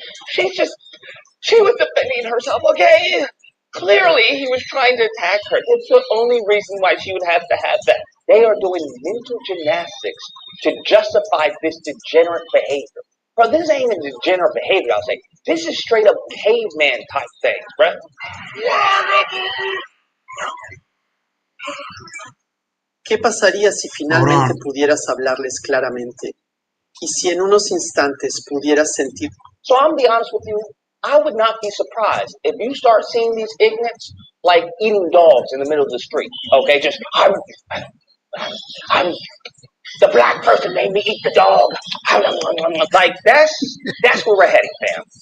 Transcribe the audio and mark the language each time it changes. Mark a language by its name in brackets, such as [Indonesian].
[English] She was defending herself, okay? Clearly, he was trying to attack her. It's the only reason why she would have to have that. They are doing mental gymnastics to justify this degenerate behavior. Bro, this ain't a degenerate behavior, I'll say. This is straight up caveman type things, bruh. [Spanish] ¿Qué pasaría si finalmente on. pudieras hablarles claramente? Y si en unos instantes pudieras sentir [English] So I'm gonna be honest with you, I would not be surprised if you start seeing these ignorants like eating dogs in the middle of the street. Okay, just I'm the black person made me eat the dog. Like that's where we're heading, fam.